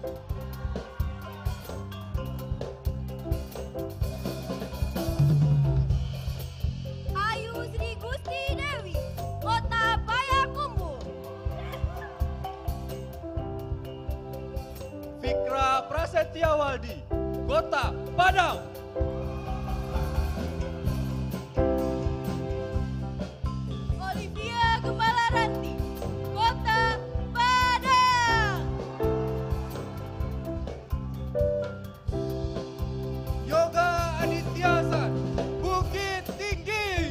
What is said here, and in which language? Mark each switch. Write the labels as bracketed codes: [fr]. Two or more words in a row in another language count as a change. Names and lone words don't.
[id] Ayu Sri Gusti Dewi, Kota Payakumbuh. Fikra Prasetyawaldi, Kota Padang. Olivia Gembala Ranti, Kota Padang. Yoga Adityasan, Bukit Tinggi.